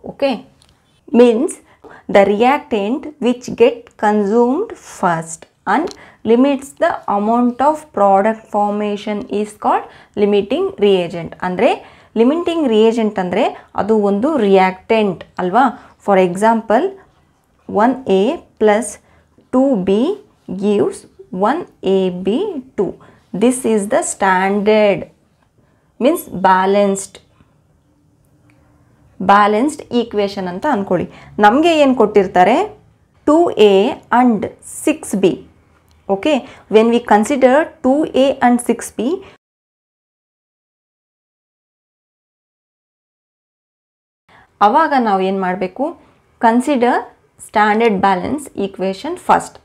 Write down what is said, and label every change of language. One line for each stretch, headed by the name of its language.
English: Okay, means the reactant which get consumed first and limits the amount of product formation is called limiting reagent.
Kannada: ಅಂದರೆ limiting reagent ಅಂದರೆ ಅದು ಒಂದು reactant ಅಲ್ವಾ.
English: For example 1A plus 2B gives 1AB2. This is the standard, means balanced equation
Kannada: ಅಂತ ಅಂದ್ಕೊಳ್ಳಿ. ನಮಗೆ ಏನು ಕೊಟ್ಟಿರ್ತಾರೆ, 2A and 6B.
English: okay, when we consider 2A and 6B,
Kannada: ಆವಾಗ ನಾವು ಏನು ಮಾಡಬೇಕು,
English: Consider standard balance equation first.